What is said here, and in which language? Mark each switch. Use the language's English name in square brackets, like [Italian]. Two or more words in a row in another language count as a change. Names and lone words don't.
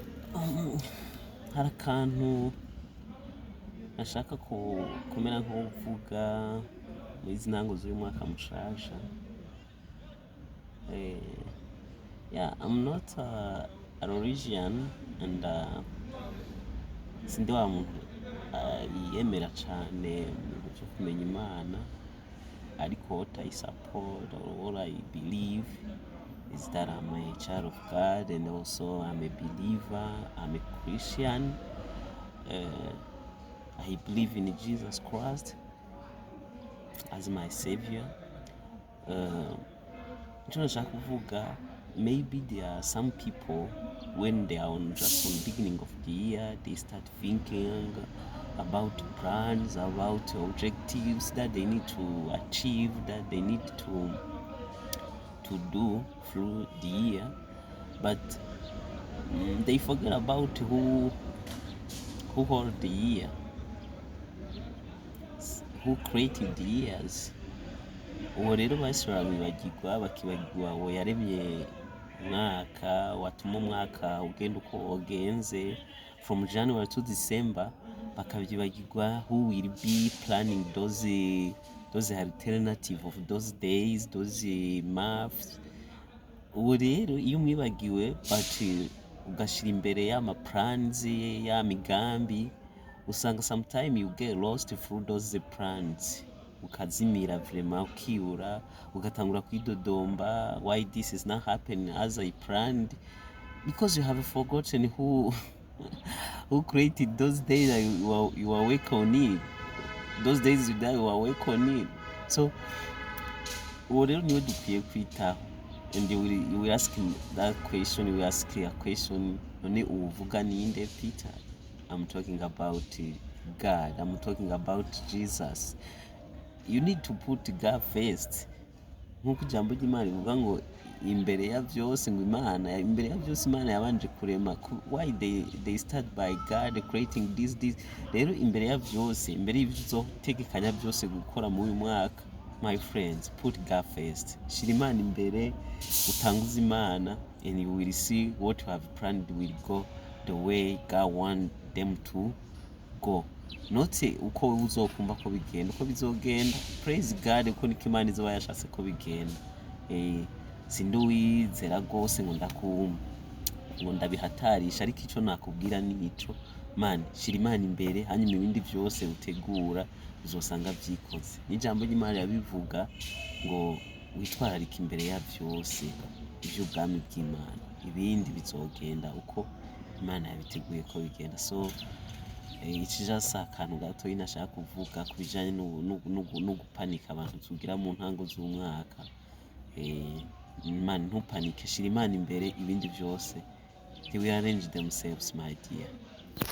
[Rundi] hari akantu nashaka kumera nk'uvuga muri izi ntango z'uyu mwaka mushasha. [English] Yeah, I'm not a religion and [Rundi] sindi wa muntu yemera cyane mu bintu byo kumenya Imana, ariko [English] what I support or what I believe is that I'm a child of God, and also I'm a believer, I'm a Christian. I believe in Jesus Christ as my savior. [Rundi] Icyo nashaka kuvuga, [English] maybe there are some people when they are just on the beginning of the year, they start thinking about plans, about objectives that they need to achieve, that they need to do through the year, but they forget about who hold the year, who created the years. [Rundi] Uwo rero bashobora bakibagirwa uwo yaremye umwaka, watuma umwaka ugenda uko wagenze [English] from January to December, [Rundi] bakabyibagirwa [English] who will be planning those alternative of those days, those months. [Rundi] Uwo rero iyo umwibagiwe ugashyira imbere y'ama plans, ya migambi, usanga [English] sometime you get lost through those plans, [Rundi] ukazimira vraiment, ukibura, ugatangura kwidodomba [English] why this is not happening as I planned, because you have forgotten who created those days that you are awake on it, those days that you are awake on it. [Rundi] So uwo rero niwe dukwiye kwitaho. [English] And you will ask him that question, you will ask a question, [Rundi] none uvuga ninde Peter? [English] I'm talking about God, I'm talking about Jesus. You need to put God first. [Rundi] Nk'uko ijambo ry'Imana rivuga ngo imbere ya byose, ngo imbere ya byose Imana yabanje kurema. [English] Why they start by God creating this. [Rundi] Rero imbere ya byose, imbere y'ibyo uzotegekanya byose gukora muri uyu mwaka, [English] my friends, put God first. [Rundi] Shira Imana imbere, utanguze Imana, [English] and you will see what you have planned will go the way God want them to go. [Rundi] Not uko uzokumva ko bigenda, uko bizogenda. [English] Praise God, [Rundi] uko niko Imana izoba yashatse ko bigenda. Sindi uwizera rwose ngo ndabihatarisha, ariko icyo nakubwira ni ico, man, shira Imana imbere, hanyuma ibindi byose utegura uzosanga byikoze. N'ijambo ry'Imana yabivuga ngo witwararike imbere ya byose iby'ubwami bw'Imana, ibindi bizogenda uko Imana yabiteguye ko bigenda. So iki just akantu gato nashaka kuvuga ku bijyanye no gupanika abantu tugira mu ntango z'umwaka. Man, ntupanike, shira Imana imbere, ibindi byose [English] they will arrange themselves, my dear.